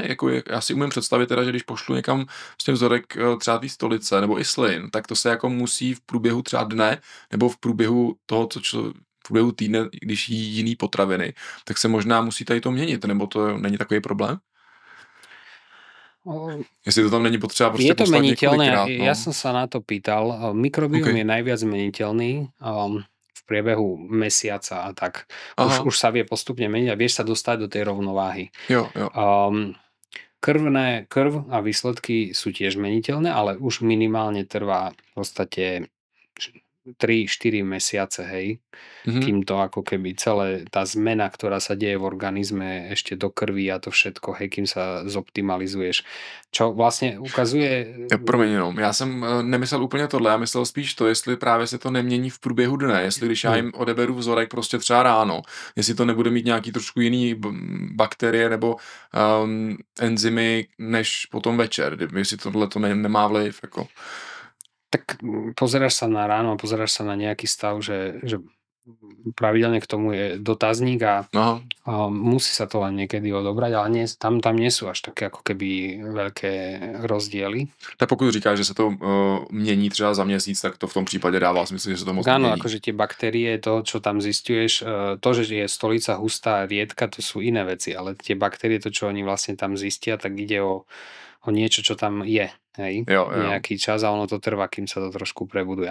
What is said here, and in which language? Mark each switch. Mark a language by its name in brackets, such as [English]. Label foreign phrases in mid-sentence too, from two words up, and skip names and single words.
[Czech] Jako já si umím představit teda, že když pošlu někam vlastně vzorek třeba té stolice nebo i slin, tak to se jako musí v průběhu třeba dne nebo v průběhu toho, v průběhu týdne, když jí jiný potraviny, tak se možná musí tady to měnit, nebo to není takový problém? Jestli to tam není potřeba prostě poslať několikrát. No. [Slovak] Ja som sa na to pýtal. Mikrobióm je najviac meniteľný v priebehu mesiaca a tak. Už sa vie postupne meniť a vieš sa dostať do tej rovnováhy. [Czech] Jo. [Slovak] Krv a výsledky sú tiež meniteľné, ale už minimálne trvá v podstate 3-4 mesiace, hej, kým to ako keby celé tá zmena, ktorá sa deje v organizme ešte do krvi a to všetko, hej, kým sa zoptimalizuješ. Čo vlastne ukazuje... [Czech] Promiň, no, já jsem nemyslel úplně tohle, já myslel spíš to, jestli právě se to nemění v průběhu dne, jestli když já jim odeberu vzorek prostě třeba ráno, jestli to nebude mít nějaký trošku jiný bakterie nebo enzymy než potom večer, jestli tohle to nemá vliv, jako... [Slovak] Tak pozeráš sa na ráno a pozeráš sa na nejaký stav, že pravidelne k tomu je dotazník a musí sa to len niekedy odobrať, ale tam nie sú až také ako keby veľké rozdiely. [Czech] Tak pokud říkáš, že sa to mění třeba za měsíc, tak to v tom [Slovak] prípade dáva [Czech] smysl, že sa to moc nemění. [Slovak] Áno, akože tie baktérie, to, čo tam zisťuješ, to, že je stolica hustá, riedka, to sú iné veci, ale tie baktérie, to, čo oni vlastne tam zistia, tak ide o niečo, čo tam je, hej, nejaký čas a ono to trvá, kým sa to trošku prebuduje.